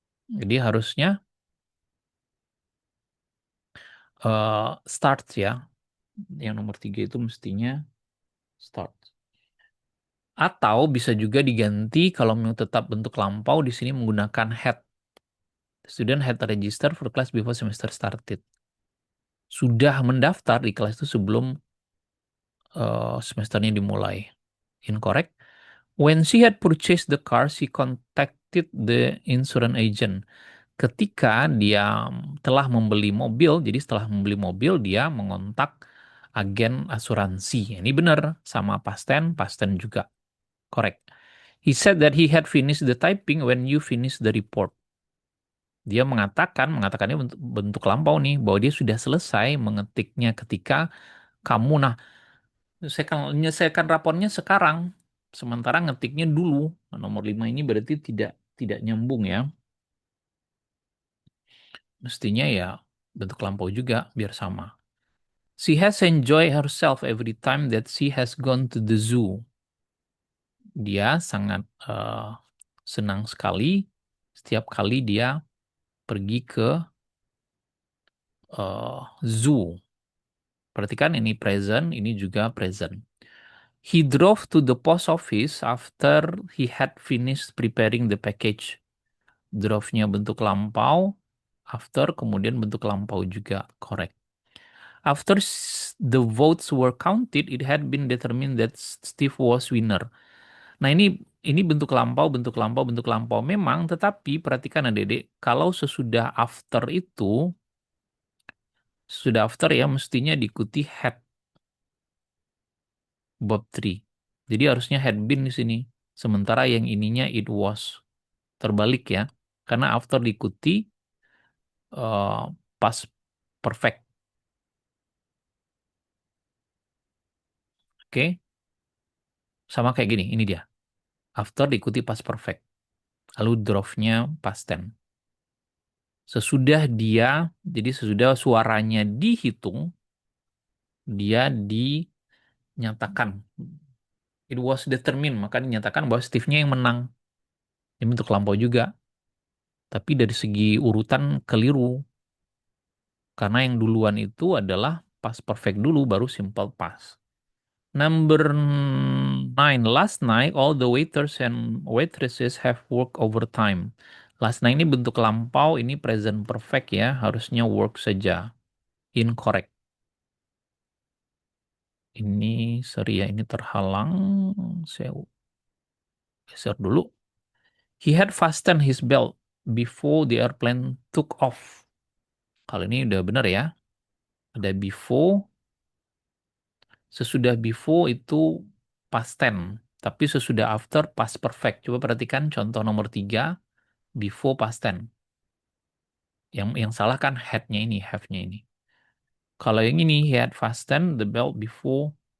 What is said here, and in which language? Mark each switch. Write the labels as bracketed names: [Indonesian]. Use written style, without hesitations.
[Indonesian] Jadi harusnya start ya. Yang nomor tiga itu mestinya start. Atau bisa juga diganti kalau mau tetap bentuk lampau di sini menggunakan had. [English] Student had register for class before semester started. [Indonesian] Sudah mendaftar di kelas itu sebelum semesternya dimulai. [English] Incorrect. When she had purchased the car, she contacted the insurance agent. [Indonesian] Ketika dia telah membeli mobil, jadi setelah membeli mobil, dia mengontak agen asuransi. Ini benar, sama past tense juga. Correct. [English] He said that he had finished the typing when you finished the report. [Indonesian] Dia mengatakannya bentuk lampau nih, bahwa dia sudah selesai mengetiknya ketika kamu, nah, menyelesaikan rapornya sekarang, sementara ngetiknya dulu. Nah, nomor 5 ini berarti tidak nyambung ya. Mestinya ya bentuk lampau juga biar sama. [English] She has enjoyed herself every time that she has gone to the zoo. [Indonesian] Dia sangat senang sekali setiap kali dia pergi ke zoo. Perhatikan ini present, ini juga present. [English] He drove to the post office after he had finished preparing the package. [Indonesian] Drove-nya bentuk lampau, after kemudian bentuk lampau juga, correct. [English] After the votes were counted, it had been determined that Steve was winner. [Indonesian] Nah ini bentuk lampau, bentuk lampau, bentuk lampau. Memang, tetapi perhatikan adik-adik, kalau sesudah after itu, sudah after ya mestinya diikuti had verb 3. Jadi harusnya had been di sini. Sementara yang ininya it was. Terbalik ya. Karena after diikuti past perfect. Oke. Sama kayak gini. Ini dia. After diikuti past perfect. Lalu drove-nya past tense. Sesudah dia, jadi sesudah suaranya dihitung, dia dinyatakan. [English] It was determined. [Indonesian] Maka dinyatakan bahwa Steve-nya yang menang. Ini bentuk lampau juga. Tapi dari segi urutan keliru. Karena yang duluan itu adalah past perfect dulu, baru simple past. [English] Number 9. Last night, all the waiters and waitresses have worked overtime. Last night [Indonesian] ini bentuk lampau, ini present perfect ya. Harusnya work saja. Incorrect. Ini, sorry ya, ini terhalang. Saya geser dulu. [English] He had fastened his belt before the airplane took off. [Indonesian] Kalau ini udah benar ya. Ada before. Sesudah before itu past tense. Tapi sesudah after past perfect. Coba perhatikan contoh nomor 3. Before past tense. Yang salah kan had-nya ini, have-nya ini. Kalau yang ini, [English] he had fastened the belt before.